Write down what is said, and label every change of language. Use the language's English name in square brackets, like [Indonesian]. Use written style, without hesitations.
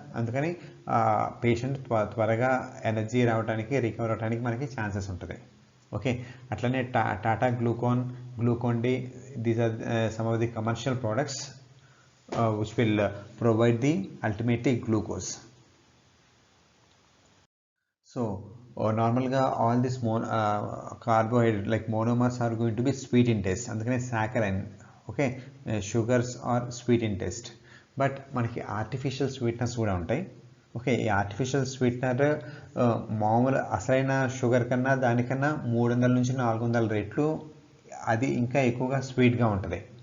[Telugu] అందుకని పేషెంట్ త్వరగా ఎనర్జీ రావడానికి, రికవర్ అవడానికి మనకి ఛాన్సెస్ ఉంటుంది. [English] Okay, అట్లనే Tata Glucon D, these are some of the commercial products which will provide the ultimately glucose. So normalగా all this carbohydrate like monomers are going to be sweet in taste. అందుకనే saccharine, okay, sugars are sweet in taste. [Telugu] But మనకి artificial sweeteners కూడా ఉంటాయి. Okay, ఈ artificial sweetener మామూలు అసలైన sugar కన్నా దానికన్నా 300 నుంచి 400 రెట్లు అది ఇంకా ఎక్కువగా స్వీట్గా ఉంటుంది.